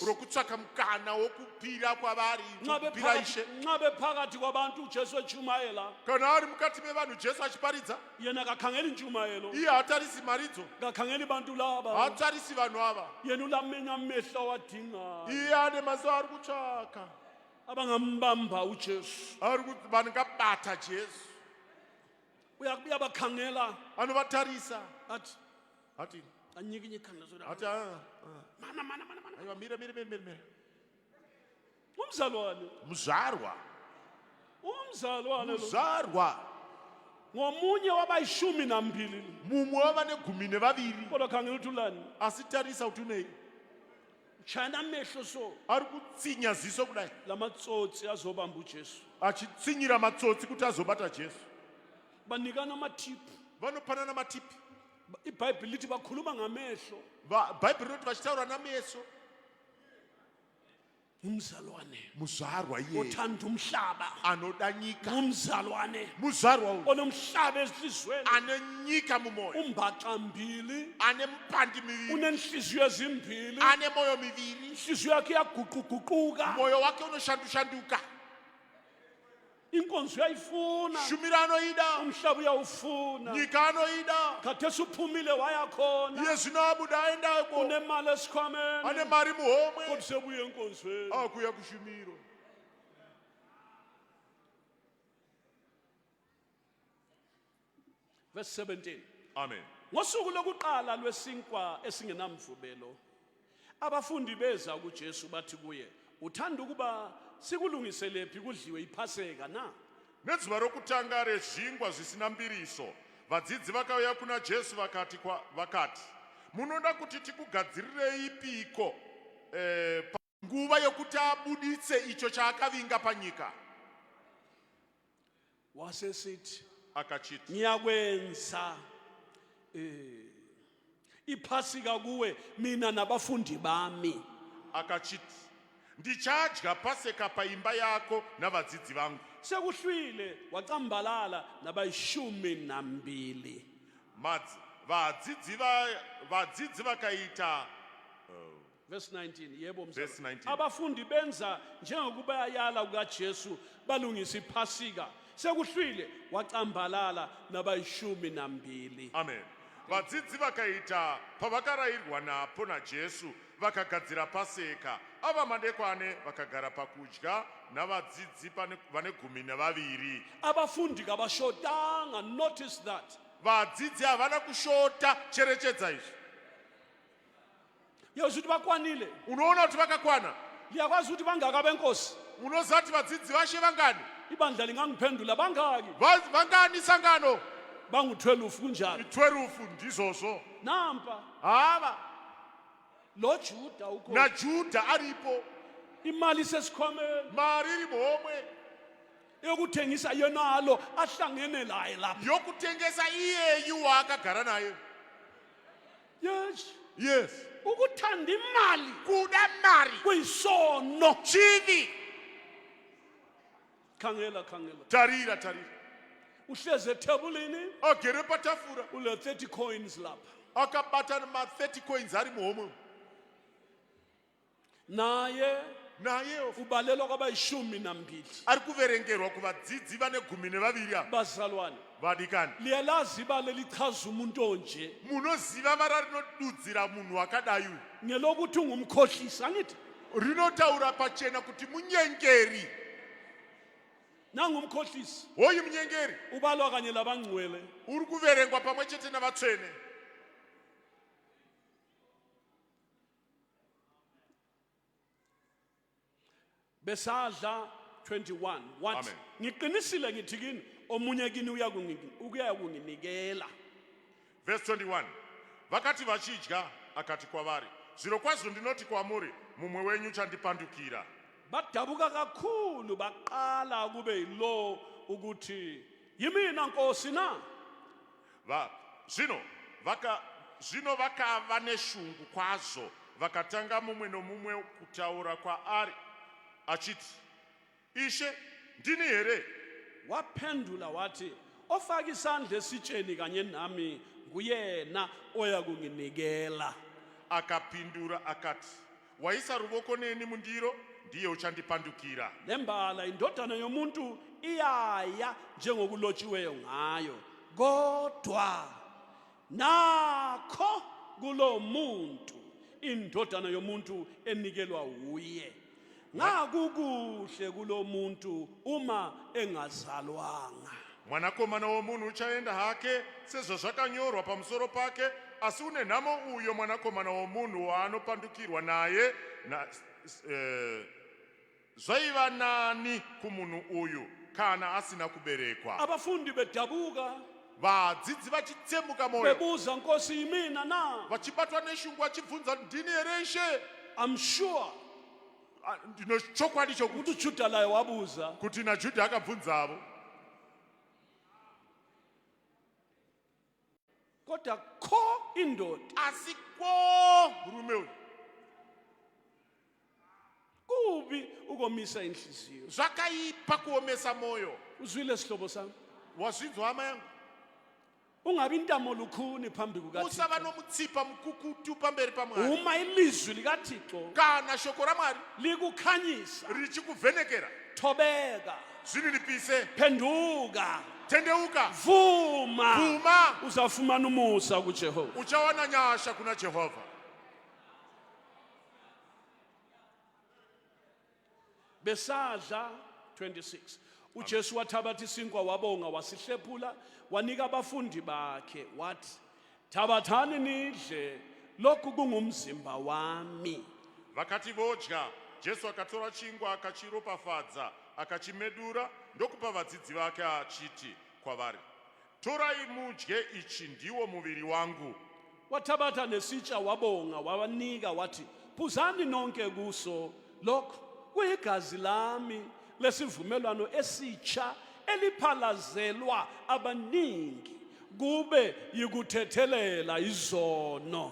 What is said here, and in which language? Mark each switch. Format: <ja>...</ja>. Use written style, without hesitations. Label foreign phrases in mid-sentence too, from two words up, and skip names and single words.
<sn>rokutsvaka mukana wokupira kwavari. nxa Kupira Ishe.</sn> <nd>bephakathi kwabantu uJesu echumayela</nd> <sn>Kana ari mukati mevanhu Jesu achiparidza.</sn> <nd>yena kakhangela inchumayelo</nd> <sn>Iye hatarisi maridzo.</sn> <nd>kakhangela abantu laba</nd> <sn>Hatarisi vanhu ava.</sn> <nd>yena ulamenya amehlo wadinga</nd> <sn>Iye ane maso ari kutsvaka.</sn> <nd>abangambamba uJesu</nd> <sn>Vangabata Jesu.</sn> <nd>uyabakhangela</nd> <sn>Anovatarisa.</sn> <nd>athi</nd> <sn>Ati.</sn> <nd>anyikinye ikhanda soda</nd> <sn>Ati.</sn> <nd>mana</nd> <sn>Aiwa mire.</sn> <nd>umzalwane</nd> <sn>Muzvarwa.</sn> <nd>umzalwane lo</nd> <sn>Muzvarwa.</sn> <nd>ngomunye wabayishumi nambili</nd> <sn>Mumwe wavane gumi nevaviri.</sn> <nd>kodwa khangela ukuthi ulani</nd> <sn>Asitarisa kuti unei.</sn> <nd>chayana amehlo so</nd> <sn>Ari kutsinya ziso kudai.</sn> <nd>lamatsotsi azobamba uJesu</nd> <sn>Achitsinyira matsotsi kuti azobata Jesu.</sn> <nd>banikana amathipu</nd> <sn>Vanopanana matipi.</sn> <nd>iBhayibheli lithi bakhuluma ngamehlo</nd> <sn>Bhaibheri rinoti vachitaura nameso.</sn> <nd>umzalwane</nd> <sn>Muzvarwa iye.</sn> <nd>othanda umhlaba</nd> <sn>Anoda nyika.</sn> <nd>umzalwane</nd> <sn>Muzvarwa uyu.</sn> <nd>onomhlaba ezihlizweni</nd> <sn>Ane nyika mumoyo.</sn> <nd>umbaxa mbili</nd> <sn>Ane mpandi miviri.</sn> <nd>unenhliziyo ezimbili</nd> <sn>Ane moyo miviri.</sn> <nd>inhliziyo yakhe iyaguquguquka</nd> <sn>Moyo wake unoshandushanduka.</sn> <nd>inkonzo uyayifuna</nd> <sn>Shumira anoida.</sn> <nd>umhlaba uyawufuna</nd> <sn>Nyika anoida.</sn> <nd>khathesi uphumile waya khona</nd> <sn>Iye zvino abuda aendako.</sn> <nd>unemali</nd> <sn>Ane</sn> <nd>esikhwameni</nd> <sn>mari muhomwe.</sn> <nd>kodwa sebuye enkonzweni</nd> <sn>Akuya kushumiro.</sn> <nd>verse 17</nd> <sn>Amen.</sn> <nd>ngosuku lokuqala lwesinkwa esingenamvubelo abafundi beza kuJesu bathi kuye uthanda ukuba sikulungiselephi kudliwe iPhaseka na</nd> <sn>Nezuva rokutanga rezvingwa zvisina mbiriso, vadzidzi vakauya kuna Jesu vakati, munoda kuti tikugadzirirei ipiko nguva yokuti abuditse icho chaakavinga panyika?</sn> <nd>wasesithi</nd> <sn>Akachiti,</sn> <nd>ngiyakwenza iPhasika kuwe mina nabafundi bami</nd> <sn>akachiti, ndichadya Paseka paimba yako navadzidzi vangu.</sn> <nd>sekuhlwile wacambalala nabayishumi nambili</nd> <sn>Vadzidzi vakaita</sn> <nd>verse 19 yebo</nd> <sn>Verse</sn> <nd>mzalwane</nd> <sn>19.</sn> <nd>abafundi benza njengokubayala kukaJesu balungisa iPhasika sekuhlwile wacambalala nabayishumi nambili</nd> <sn>Amen. Vadzidzi vakaita pavakarayirwa napo naJesu vakagadzira Paseka. Ava madekwane vakagara pakudya navadzidzi vane gumi nevaviri.</sn> <nd>abafundi kabashotanga</nd> <en>notice that</en> <sn>Vadzidzi havana kushota, cherechedza izvi.</sn> <nd>yezwa ukuthi bakwanile</nd> <sn>Unoona kuti vakakwana.</sn> <nd>liyakwazi ukuthi bangaka benkosi</nd> <sn>Unoziva kuti vadzidzi vashe vangani?</sn> <nd>ibandla lingangiphendula bangaki</nd> <sn>Vangani sangano?</sn> <nd>bangu-12 kunjalo</nd> <sn>12 ndizozvo.</sn> <nd>nampa</nd> <sn>Hava.</sn> <nd>lo Juda ukho</nd> <sn>NaJudha aripo.</sn> <nd>imali sesikhwameni</nd> <sn>Mari iri muhomwe.</sn> <nd>yokuthengisa yenalo ahlangene laye lapha</nd> <sn>Yokutengesa iyeyu waakagara naye.</sn> <nd>yes</nd> <sn>Yes.</sn> <nd>ukuthanda imali</nd> <sn>Kuda mari.</sn> <nd>kuyisono</nd> <sn>Chivi.</sn> <nd>khangela</nd> <sn>Tarira.</sn> <nd>uhleze ethebulini</nd> <sn>agere patafura</sn> <nd>ule 30 coins lapha</nd> <sn>akabata ma-30 coins ari muhomwe</sn> <nd>naye</nd> <sn>naye</sn> <nd>ubalelwa kwabayishumi nambili.</nd> <sn>ari kuverengerwa kuvadzidzi vane 12 ava</sn> <nd>Bazalwane,</nd> <sn>vadikani</sn> <nd>liyalazi ibale lichaza umuntu onje</nd> <sn>munoziva vara rinodudzira munhu akadai uyu</sn> <nd>ngelokuthi ungumkhohlisi angithi</nd> <sn>rinotaura pachena kuti munyengeri</sn> <nd>nangumkhohlisi</nd> <sn>hoyu munyengeri</sn> <nd>ubalwa kanye labangcwele.</nd> <sn>uri kuverengwa pamwe chete navatsvene</sn> <nd>Besadla 21 wathi</nd> <sn>Amen.</sn> <nd>ngiqinisile ngithi kini omunye kini ukuya kunginikela.</nd> <sn>verse 21 vakati vachidya akati kwavari zvirokwazvo ndinoti kwamuri mumwe wenyu uchandipandukira</sn> <nd>Badabuka kakhulu baqala kube yilo ukuthi yimina Nkosi na.</nd> <sn>zvino vakava neshungu kwazvo vakatanga mumwe nomumwe kutaura kwaari achiti ishe ndini here</sn> <nd>Waphendula wathi ofaka isandla esitsheni kanye nami nguyena oya kunginikela.</nd> <sn>akapindura akati waisa ruvoko neni mundiro ndiye uchandipandukira</sn> <nd>Lembala indodana yomuntu iyaya njengokulotshiweyo ngayo kodwa nakho kulo muntu indodana yomuntu enikelwa uye ngakukuhle kulo muntu uma engazalwanga.</nd> <sn>mwanakomana womunhu uchaenda hake sezvo zvakanyorwa pamusoro pake asi une nhamo uyo mwanakomana womunhu waanopandukirwa naye zvaiva nani kumunhu uyu kana asina kuberekwa</sn> <nd>Abafundi bedabuka</nd> <sn>vadzidzi vachitsemuka moyo</sn> <nd>bebuza Nkosi yimina na.</nd> <sn>vachibatwa neshungu vachibvunza ndini here ishe</sn> <en>I'm sure</en> <sn>ndino chokwadi chokuti</sn> <nd>ukuthi uJuda laye wabuza</nd> <sn>kuti najudha akabvunzavo</sn> <nd>kodwa kho indoda</nd> <sn>asi ko murume uyu</sn> <nd>kubi ukomisa inhliziyo.</nd> <sn>zvakaipa kuomesa moyo</sn> <nd>Uzwile sihlobo sami,</nd> <sn>wazvinzwa hama yangu</sn> <nd>ungabi intamo lukhuni phambi</nd> <sn>usava</sn> <nd>kukaThixo.</nd> <sn>nomutsipa mukukutu pamberi pamwari</sn> <nd>Uma ilizwi likaThixo</nd> <sn>kana shoko ramwari</sn> <nd>likukhanyisa</nd> <sn>richikuvhenekera</sn> <nd>thobeka</nd> <sn>zvinilipise</sn> <nd>phenduka</nd> <sn>tendeuka</sn> <nd>vuma</nd> <sn>Vuma.</sn> <nd>uzafumana umusa kuJehova.</nd> <sn>uchawana nyasha kuna jehovha</sn> <nd>Besadla 26 uJesu wathabatha isinkwa wabonga wasihlephula wanika abafundi bakhe wathi thabathani nidle lokhu kungumzimba wami.</nd> <sn>vakati vodya jesu akatora chingwa akachiropafadza akachimedura ndokupa vadzidzi vake achiti kwavari torai mudye ichi ndiwo muviri wangu</sn> <nd>Wathabatha nesitsha wabonga wawanika wathi phuzani nonke kuso lokho kuyigazi lami lesivumelwano esitsha eliphalazelwa abaningi kube yikuthethelela izono.</nd>